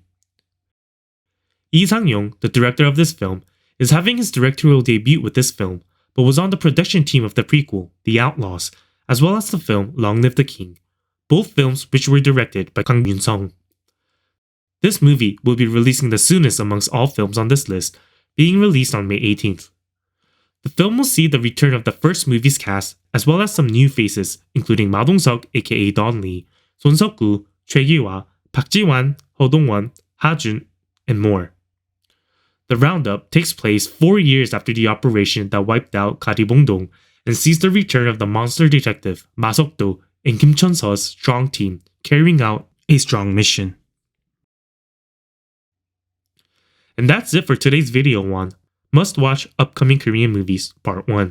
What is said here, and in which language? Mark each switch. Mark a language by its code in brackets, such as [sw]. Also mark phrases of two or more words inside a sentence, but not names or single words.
[en] Lee Sang-yong, the director of this film, is having his directorial debut with this film, but was on the production team of the prequel, The Outlaws, as well as the film Long Live the King, both films which were directed by Kang Yoon-sung. This movie will be releasing the soonest amongst all films on this list, being released on May 18th. The film will see the return of the first movie's cast, as well as some new faces, including Ma Dong-seok aka Don Lee, Son Seok-gu, Choi Gi-hwa, Park Ji-wan, Ho Dong-won, Ha Jun, and more. The Roundup takes place 4 years after the operation that wiped out Karibongdong and sees the return of the monster detective Ma Seok-do and Kim Chun-seo's strong team carrying out a strong mission. And that's it for today's video on Must Watch Upcoming Korean Movies Part 1.